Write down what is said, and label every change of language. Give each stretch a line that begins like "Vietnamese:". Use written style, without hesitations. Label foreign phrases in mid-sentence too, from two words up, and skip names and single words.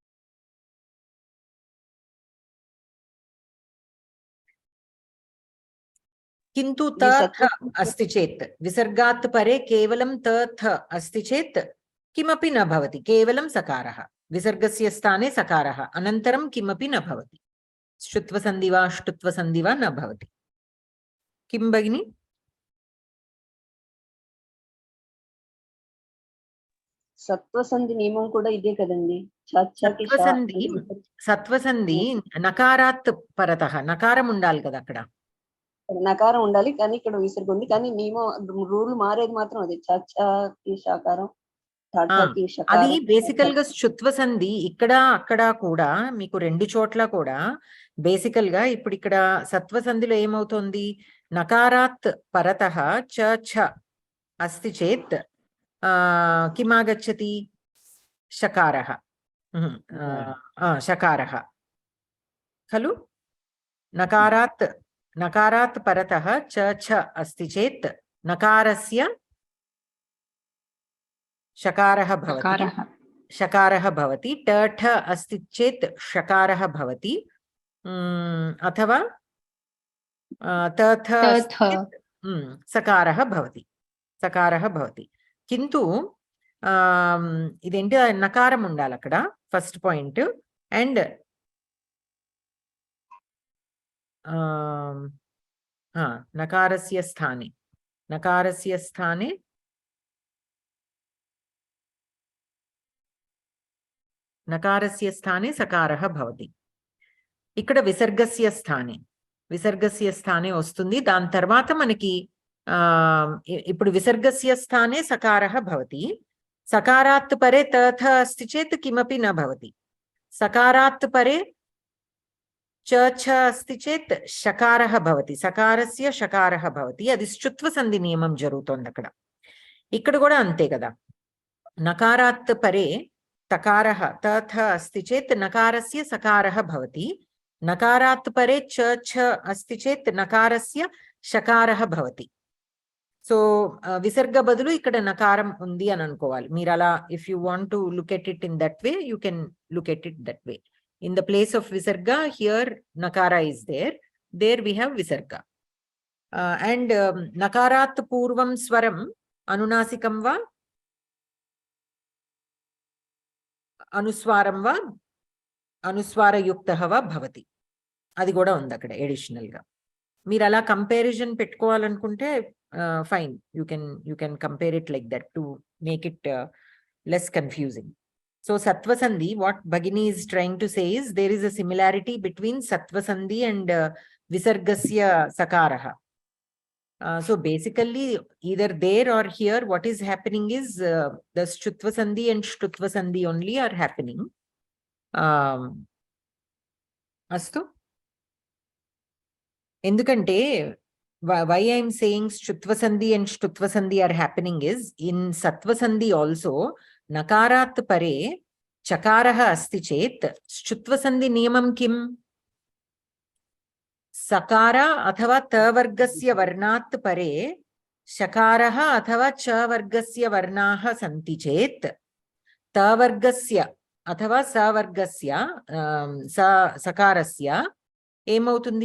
Sanskrit: किन्तु तथ अस्ति चेत् विसर्गात् परे केवलं तथ अस्ति चेत् किमपि न भवति केवलं सकारः विसर्गस्य स्थाने सकारः अनन्तरं किमपि न भवति श्रुत्वसन्धि वा ष्टुत्वसन्धि वा न भवति किं भगिनि
Telugu: సత్వసంధి నియమం కూడా ఇదే కదండి సత్వసంధి
Sanskrit: नकारात् परतः
Telugu: నకారం ఉండాలి కదా అక్కడ నకారం ఉండాలి కానీ ఇక్కడ విసర్గ ఉంది కానీ నియమం రూల్ మారేది మాత్రం అదే చకి షకారం అది బేసికల్ గా శుత్వ సంధి ఇక్కడ అక్కడ కూడా మీకు రెండు చోట్ల కూడా బేసికల్ గా ఇప్పుడు ఇక్కడ సత్వ సంధిలో ఏమవుతుంది
Sanskrit: नकारात् परतः च छ अस्ति चेत् किम् आगच्छति? शकारः। शकारः खलु? नकारात् परतः च अस्ति चेत् नकारस्य शकारः भवति। शकारः भवति। ठ अस्ति चेत् शकारः भवति। अथवा तथ सकारः भवति। सकारः भवति। किन्तु
Telugu: इदेंటి నకారం ఉండాలి అక్కడ
English: first point.
Sanskrit: అండ్ नकारस्य स्थाने सकारः भवति.
Telugu: ఇక్కడ
Sanskrit: विसर्गस्य स्थाने
Telugu: వస్తుంది. దాని తర్వాత మనకి ఇప్పుడు
Sanskrit: विसर्गस्य स्थाने सकारः भवति. सकारात् परे तथ अस्ति चेत् किमपि न भवति. सकारात् परे च अस्ति चेत् शकारः भवति. सकारस्य शकारः भवति.
Telugu: అది శ్చుత్వ సంధి నియమం జరుగుతోంది అక్కడ. ఇక్కడ కూడా అంతే కదా.
Sanskrit: नकारात् परे तकारः तथ अस्ति चेत् नकारस्य सकारः भवति. नकारात् परे च अस्ति चेत् नकारस्य शकारः भवति.
Telugu: సో విసర్గ బదులు ఇక్కడ నకారం ఉంది అని అనుకోవాలి మీరు.
English: అలా if you want to look at it in that way, you can look at it that way, యూ కెన్ లుక్ ఎట్ ఇట్ దట్ వే. In the place of visarga, here nakara is there. There we have visarga.
Sanskrit: And नकारात् पूर्वं स्वरं अनुनासिकं वा अनुस्वारं वा अनुस्वार युक्तः वा भवति.
Telugu: అది కూడా ఉంది అక్కడ additional గా. Meer ala comparison pettukovalanunte fine.
English: You can compare it like that to make it less confusing. So Sattva Sandhi, what Bhagini is trying to say is there is a similarity between Sattva Sandhi and Visargasya Sakaraha. So basically either there or here what is happening is the Shtutva Sandhi and Shtutva Sandhi only are happening. Astu? Endukante why I am saying Shtutva Sandhi and Shtutva Sandhi are happening is in Sattva Sandhi also
Sanskrit: नकारात् परे चकारः अस्ति चेत् श्चुत्व सन्धि नियमं किं? सकार अथवा त वर्गस्य वर्णात् परे शकारः अथवा च वर्गस्य वर्णाः सन्ति चेत् त वर्गस्य अथवा स वर्गस्य सकारस्य ఏమవుతుంది?